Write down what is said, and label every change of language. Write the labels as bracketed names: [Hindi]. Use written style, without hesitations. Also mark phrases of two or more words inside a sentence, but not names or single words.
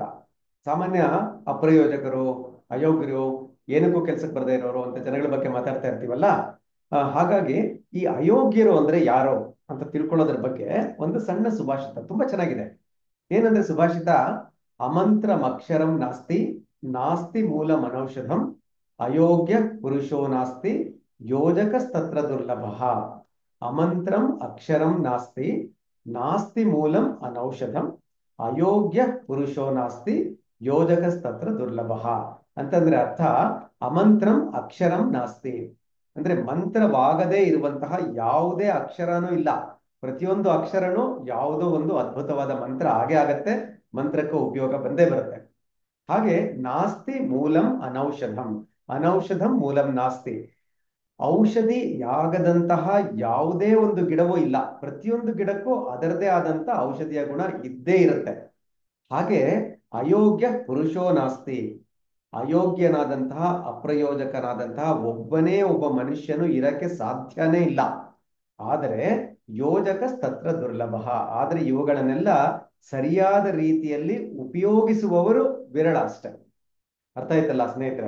[Kannada] ಸಾಮಾನ್ಯ ಅಪ್ರಯೋಜಕರು, ಅಯೋಗ್ಯರು, ಏನಕ್ಕೂ ಕೆಲ್ಸಕ್ಕೆ ಬರದೇ ಇರೋರು ಅಂತ ಜನಗಳ ಬಗ್ಗೆ ಮಾತಾಡ್ತಾ ಇರ್ತೀವಲ್ಲ. ಹಾಗಾಗಿ ಈ ಅಯೋಗ್ಯರು ಅಂದ್ರೆ ಯಾರು ಅಂತ ತಿಳ್ಕೊಳ್ಳೋದ್ರ ಬಗ್ಗೆ ಒಂದು ಸಣ್ಣ ಸುಭಾಷಿತ ತುಂಬಾ ಚೆನ್ನಾಗಿದೆ. ಏನಂದ್ರೆ ಸುಭಾಷಿತ: [Sanskrit] ಅಮಂತ್ರಂ ಅಕ್ಷರಂ ನಾಸ್ತಿ, ನಾಸ್ತಿ ಮೂಲ ಮನೌಷಧಂ, ಅಯೋಗ್ಯ ಪುರುಷೋ ನಾಸ್ತಿ, ಯೋಜಕಸ್ತತ್ರ ದುರ್ಲಭಃ. ಅಮಂತ್ರಂ ಅಕ್ಷರಂ ನಾಸ್ತಿ, ನಾಸ್ತಿ ಮೂಲಂ ಅನೌಷಧಂ, ಅಯೋಗ್ಯ ಪುರುಷೋ ನಾಸ್ತಿ, ಯೋಜಕಸ್ತತ್ರ ದುರ್ಲಭಃ. [Kannada] ಅಂತಂದ್ರೆ ಅರ್ಥ: [Sanskrit] ಅಮಂತ್ರಂ ಅಕ್ಷರಂ ನಾಸ್ತಿ [Kannada] ಅಂದ್ರೆ ಮಂತ್ರವಾಗದೇ ಇರುವಂತಹ ಯಾವುದೇ ಅಕ್ಷರನೂ ಇಲ್ಲ. ಪ್ರತಿಯೊಂದು ಅಕ್ಷರನೂ ಯಾವುದೋ ಒಂದು ಅದ್ಭುತವಾದ ಮಂತ್ರ ಆಗೇ ಆಗತ್ತೆ, ಮಂತ್ರಕ್ಕೆ ಉಪಯೋಗ ಬಂದೇ ಬರುತ್ತೆ. [Sanskrit] ಹಾಗೆ ನಾಸ್ತಿ ಮೂಲಂ ಅನೌಷಧಂ, ಅನೌಷಧಂ ಮೂಲಂ ನಾಸ್ತಿ. [Kannada] ಔಷಧಿಯಾಗದಂತಹ ಯಾವುದೇ ಒಂದು ಗಿಡವೂ ಇಲ್ಲ. ಪ್ರತಿಯೊಂದು ಗಿಡಕ್ಕೂ ಅದರದೇ ಆದಂತ ಔಷಧಿಯ ಗುಣ ಇದ್ದೇ ಇರುತ್ತೆ. [Sanskrit] ಹಾಗೆ ಅಯೋಗ್ಯ ಪುರುಷೋ ನಾಸ್ತಿ, [Kannada] ಅಯೋಗ್ಯನಾದಂತಹ ಅಪ್ರಯೋಜಕನಾದಂತಹ ಒಬ್ಬನೇ ಒಬ್ಬ ಮನುಷ್ಯನು ಇರಕ್ಕೆ ಸಾಧ್ಯನೇ ಇಲ್ಲ. ಆದರೆ [Sanskrit] ಯೋಜಕ ತತ್ರ ದುರ್ಲಭ, [Kannada] ಆದ್ರೆ ಇವುಗಳನ್ನೆಲ್ಲ ಸರಿಯಾದ ರೀತಿಯಲ್ಲಿ ಉಪಯೋಗಿಸುವವರು ವಿರಳ ಅಷ್ಟೆ. ಅರ್ಥ ಆಯ್ತಲ್ಲ ಸ್ನೇಹಿತರೆ?